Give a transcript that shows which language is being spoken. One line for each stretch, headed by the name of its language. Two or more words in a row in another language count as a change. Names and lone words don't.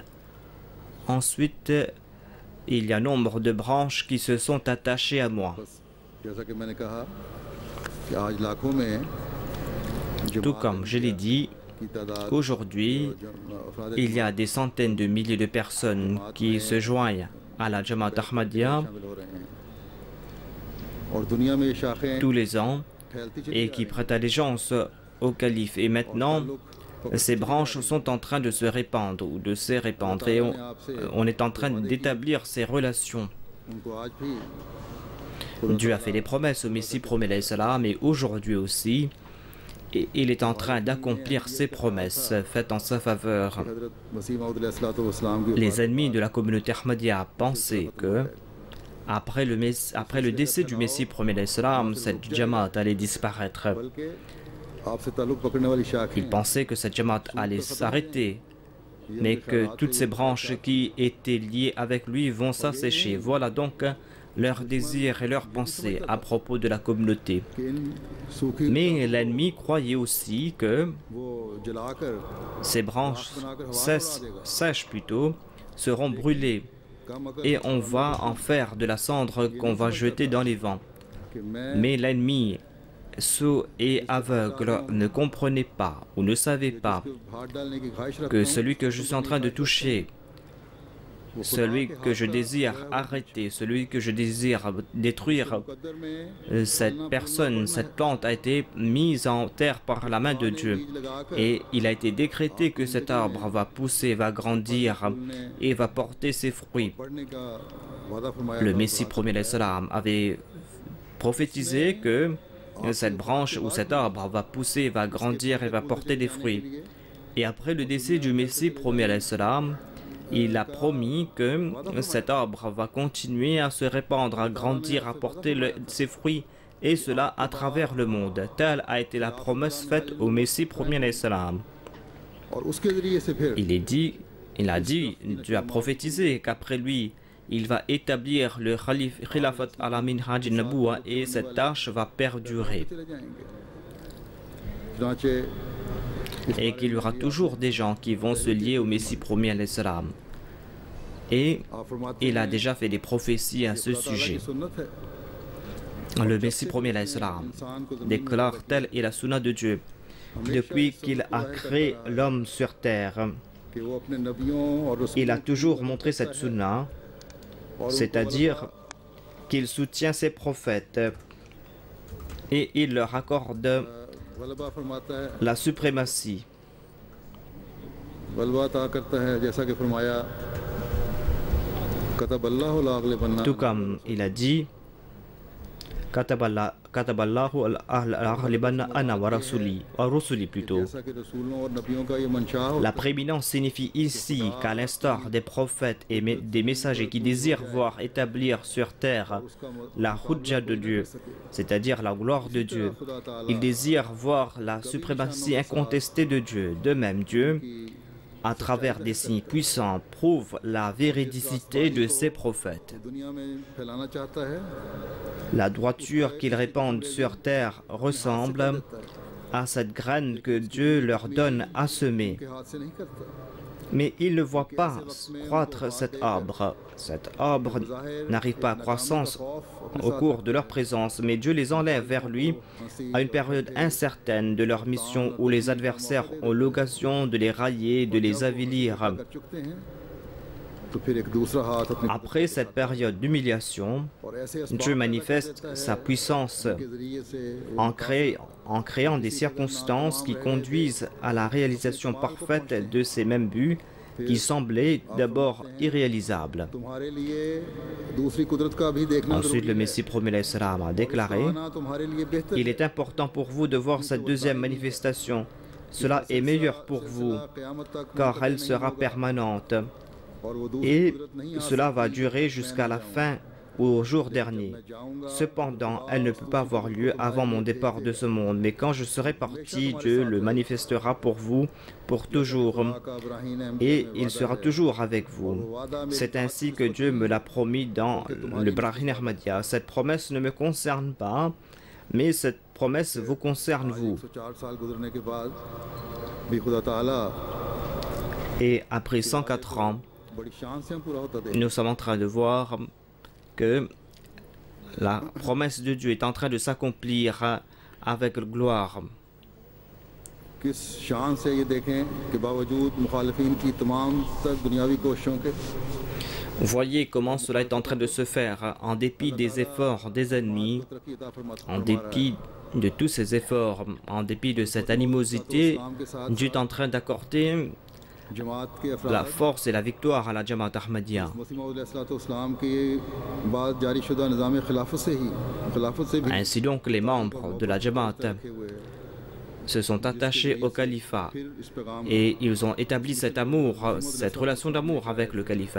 French: Ensuite, il y a nombre de branches qui se sont attachées à moi. Tout comme je l'ai dit, aujourd'hui, il y a des centaines de milliers de personnes qui se joignent à la Jamaat Ahmadiyya
Urdu: اور دنیا میں یہ شاخیں
French: tous les ans
Urdu: پھیلتی چلی
French: et qui prête allégeance au calife. Et maintenant, ces branches sont en train de se répandre ou de se répandre et on est en train d'établir ces relations.
Urdu: ان کو آج بھی
French: Dieu a fait des promesses au Messie promet salam et aujourd'hui aussi, et il est en train d'accomplir ses promesses faites en sa faveur.
Urdu: حضرت مسیح موعود علیہ السلام کی
French: Les ennemis de la communauté Ahmadiyya pensaient que après le décès du Messie promet salam, cette Jamaat allait disparaître.
Urdu: بلکہ آپ سے تعلق پکڑنے والی شاخیں
French: Ils pensaient que cette Jamaat allait s'arrêter, mais que toutes ces branches qui étaient liées avec lui vont s'assécher. Voilà donc leurs désirs et leurs pensées à propos de la communauté.
Urdu: کہ ان سوکھی
French: Mais l'ennemi croyait aussi que
Urdu: وہ جلا کر
French: ces branches sèches plutôt seront brûlées
Urdu: کم اگر
French: et on va en faire de la cendre qu'on va jeter dans les vents.
Urdu: کہ میں
French: Mais l'ennemi sourd et aveugle ne comprenait pas ou ne savait pas
Urdu: ہاتھ ڈالنے کی خواہش رکھتا
French: que
Urdu: ہوں
French: celui que je suis en train de toucher, celui que je désire arrêter, celui que je désire détruire,
Urdu: مقدر میں
French: cette personne, cette plante a été mise en terre par la main de Dieu.
Urdu: بیج لگا کر
French: Et il a été décrété que cet arbre va pousser, va grandir et va porter ses fruits.
Urdu: پڑھنے کا وعدہ فرمایا
French: Le
Urdu: تھا.
French: Messie premier salam avait prophétisé que cette branche ou cet arbre va pousser, va grandir et va porter des fruits. Et après le décès du Messie premier salam, il a promis que cet arbre va continuer à se répandre, à grandir, à porter ses fruits, et cela à travers le monde. Telle a été la promesse faite au Messie premier salam.
Urdu: اور اس کے ذریعے سے پھر
French: Il a dit, Dieu a prophétisé qu'après lui, il va établir le
Arabic: خلافت على منهاج النبوة
French: et cette tâche va perdurer.
Urdu: چلے جائیں گے چنانچہ
French: Et qu'il y aura toujours des gens qui vont se lier au Messie premier
Arabic: عليه السلام.
French: Et
Urdu: آپ فرماتے
French: il a
Urdu: ہیں
French: déjà fait des prophéties à ce
Urdu: اللہ تعالیٰ
French: sujet.
Urdu: کی سنت ہے
French: Le Messie premier
Arabic: عليه السلام
French: déclare telle est la sunna de Dieu depuis qu'il a créé l'homme sur terre.
Urdu: کہ وہ اپنے نبیوں اور
French: Il a toujours montré cette sunna, c'est-à-dire qu'il soutient ses prophètes et il leur accorde
Urdu: ولبہ فرماتا ہے
French: la suprématie.
Urdu: ولبہ تا کرتا ہے جیسا کہ فرمایا
Arabic: كتب الله لأغلبن
French: Tout comme il a dit,
Arabic: كتب الله لأغلبن أنا ورسلي plutôt.
Urdu: جیسا کہ رسولوں اور نبیوں کا یہ منشا ہو
French: La prééminence signifie ici qu'à l'instar des prophètes et des messagers qui désirent voir établir sur terre la hujja de Dieu, c'est-à-dire la gloire de Dieu, ils désirent voir la suprématie incontestée de Dieu. De même, Dieu, à travers des signes puissants, prouve la véridicité de ses prophètes.
Urdu: دنیا میں پھیلانا چاہتا ہے
French: La droiture qu'ils répandent sur terre ressemble à cette graine que Dieu leur donne à semer.
Urdu: کے ہاتھ سے نہیں کرتا
French: Mais ils ne voient pas croître cet arbre. Cet arbre n'arrive pas à croissance au cours de leur présence, mais Dieu les enlève vers lui à une période incertaine de leur mission où les adversaires ont l'occasion de les railler, de les avilir.
Urdu: کر چکتے ہیں تو پھر ایک دوسرا ہاتھ اپنے
French: Après cette période d'humiliation,
Urdu: اور ایسے
French: Dieu manifeste sa puissance
Urdu: کے ذریعے سے
French: en créant des circonstances qui conduisent à la réalisation parfaite de ces mêmes buts qui semblaient d'abord irréalisables.
Urdu: تمہارے لیے دوسری قدرت کا بھی دیکھنا
French: Ensuite, le
Urdu: ضروری ہے
French: Messie premier salam a déclaré
Urdu: کھانا تمہارے لیے بہتر
French: il est important pour vous de voir cette deuxième manifestation. Cela est meilleur pour vous,
Urdu: قیامت تک
French: car elle sera permanente.
Urdu: اور وہ دوسری
French: Et
Urdu: قدرت نہیں آ
French: cela va durer jusqu'à la fin ou au jour dernier. Cependant, elle ne peut pas avoir lieu avant mon départ de ce monde. Mais quand je serai parti, Dieu le manifestera pour vous pour toujours. Et il sera toujours avec vous. C'est ainsi que Dieu me l'a promis dans le Brahim Ahmadiyya. Cette promesse ne me concerne pas, mais cette promesse vous concerne vous.
Urdu: 104 سال گزرنے کے بعد بھی خدا تعالیٰ
French: Et après 104 ans,
Urdu: بڑی شان سے ہم پورا ہوتا دیکھ
French: nous sommes en train de voir que la promesse de Dieu est en train de s'accomplir avec gloire.
Urdu: کس شان سے یہ دیکھیں کہ باوجود مخالفین کی تمام تر دنیاوی کوششوں کے
French: Voyez comment cela est en train de se faire en dépit des efforts des ennemis, en dépit de tous ces efforts, en dépit de cette animosité. Dieu est en train d'accorder la force et la victoire à la Jamaat Ahmadiyya. Ainsi donc, les membres de la Jamaat se sont attachés au califat et ils ont établi cet amour, cette relation d'amour avec le califat.